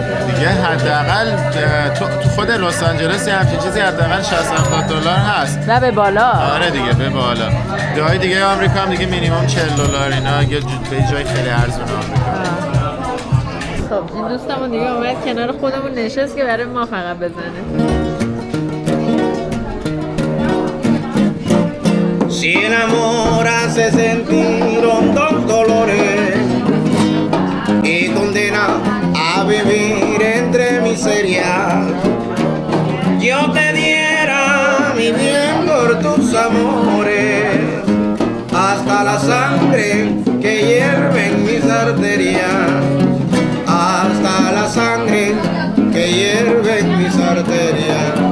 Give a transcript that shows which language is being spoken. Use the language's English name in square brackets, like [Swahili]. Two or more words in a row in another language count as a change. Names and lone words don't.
[Persian] دیگه حداقل تو خود لس آنجلس همچین چیزی حداقل $60-70 هست و به بالا. آره دیگه به بالا. جای دیگه آمریکا هم دیگه مینیمم $40 اینا یه جای خیلی ارزون آمریکا. خب این دوستمون دیگه اومد کنار خودمون نشست که برای ما فقط بزنه. [Spanish] Si el amor hace sentir hondos dolores y condena a vivir entre miseria, yo te diera mi bien por tus amores, hasta la sangre que hierve en mis arterias, hasta la sangre que hierve en mis arterias.